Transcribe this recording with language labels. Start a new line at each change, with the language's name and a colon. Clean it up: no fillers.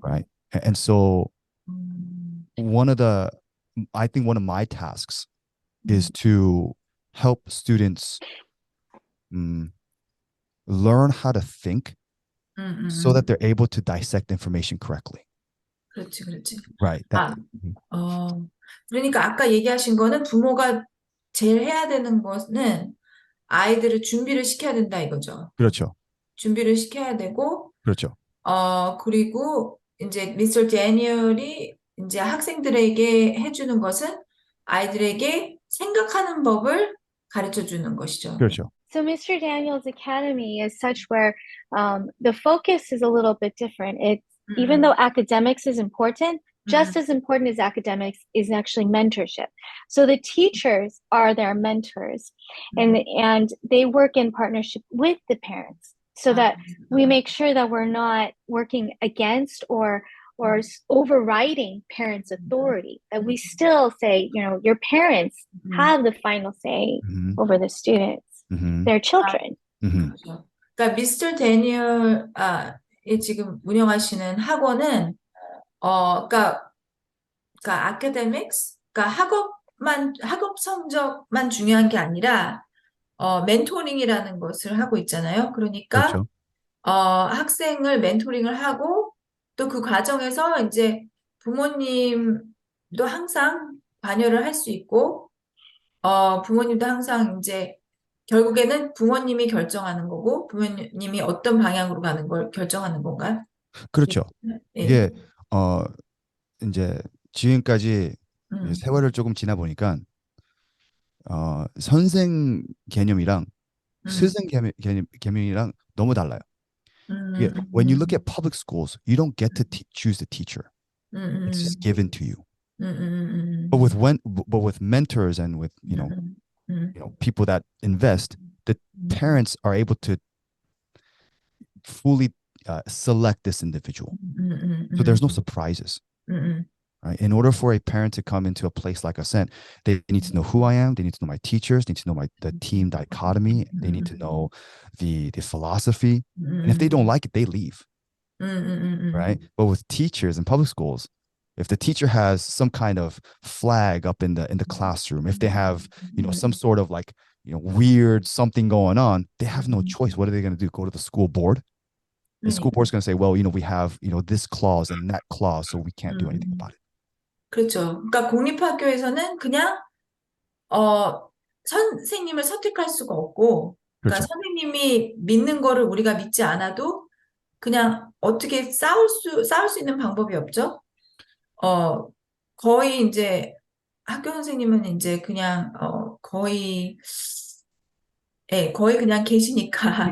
English: Right. And so 음, I think one of my tasks is to help students learn how to think so that they're able to dissect information correctly.
Korean: 그렇지, 그렇지.
English: Right.
Korean: 아, 그러니까 아까 얘기하신 거는 부모가 제일 해야 되는 것은 아이들을 준비를 시켜야 된다 이거죠. 그렇죠. 준비를 시켜야 되고, 그렇죠. 그리고 이제 미스터 데니얼이 이제 학생들에게 해주는 것은 아이들에게 생각하는 법을 가르쳐 주는 것이죠. 그렇죠.
English: So Mr. Daniel's Academy is such where the focus is a little bit different. It's even though academics is important, just as important as academics is actually mentorship. So the teachers are their mentors, and they work in partnership with the parents, so that we make sure that we're not working against or overriding parents' authority. That we still say, your parents have the final say Mhm. over the students. Mhm. Their children. Mhm.
Korean: 그렇죠. 그러니까 미스터 데니얼 이 지금 운영하시는 학원은 그러니까 academics, 그러니까 학업 성적만 중요한 게 아니라 멘토링이라는 것을 하고 있잖아요. 그러니까 그렇죠. 학생을 멘토링을 하고 또 그 과정에서 이제 부모님도 항상 관여를 할 수 있고 부모님도 항상 이제 결국에는 부모님이 결정하는 거고 부모님이 어떤 방향으로 가는 걸 결정하는 건가요? 그렇죠. 예. 이게 이제 지금까지 음, 세월을 조금 지나 보니까 선생 개념이랑 음, 스승 개념이랑 너무 달라요. 이게 음,
English: when you look at public schools, you don't get to choose the teacher. It's 음, just given to you. 음, 음, But with mentors and with 음, people that invest, the parents are able to fully select this individual. So there's no surprises. Right? In order for a parent to come into a place like Ascent, they need to know who I am. They need to know my teachers. They need to know the team dichotomy. They need to know the philosophy. And if they don't like it, they leave. Right? But with teachers in public schools, if the teacher has some kind of flag up in the classroom, if they have some sort of like weird something going on, they have no choice. What are they going to do? Go to the school board? The school board's going to say, well, we have this clause and that clause, so we can't do anything about it.
Korean: 그렇죠. 그러니까 공립학교에서는 그냥 선생님을 선택할 수가 없고, 그러니까 그렇죠. 선생님이 믿는 거를 우리가 믿지 않아도 그냥 어떻게 싸울 수 있는 방법이 없죠. 거의 이제 학교 선생님은 이제 그냥 거의 그냥 계시니까